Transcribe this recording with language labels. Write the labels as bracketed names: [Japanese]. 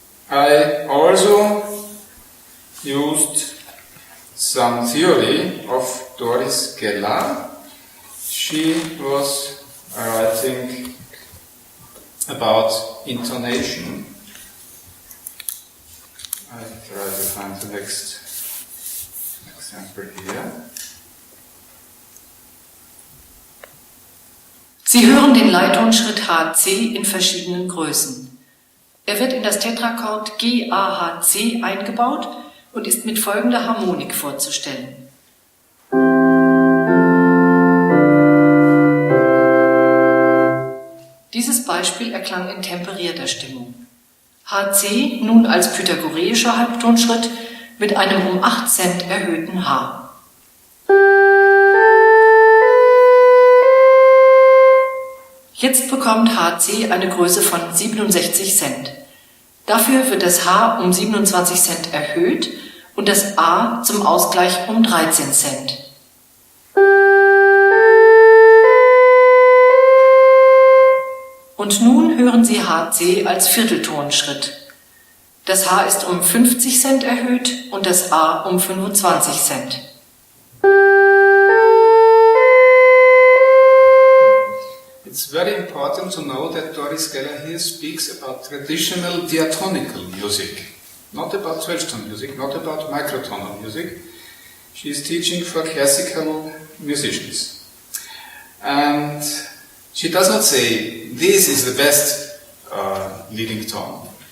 [English] I also used some theory of Doris Geller. She was writing about intonation. I try to find the next example here. [German] Sie hören den Leittonschritt HC in verschiedenen Größen. Er wird in das Tetrachord GAHC eingebaut und ist mit folgender Harmonik vorzustellen. Dieses Beispiel erklang in temperierter Stimmung. HC nun als pythagoreischer Halbtonschritt mit einem um 8 Cent erhöhten H. Jetzt bekommt HC eine Größe von 67 Cent. Dafür wird das H um 27 Cent erhöht und das A zum Ausgleich um 13 Cent. Und nun hören Sie HC als Vierteltonschritt. Das H ist um 50 Cent erhöht und das A um 25 Cent. [English] It's very important to know that Doris Geller here speaks about traditional diatonical music, not about 12-tone music, not about microtonal music. She is teaching for classical musicians. And she does not say, this is the best leading tone.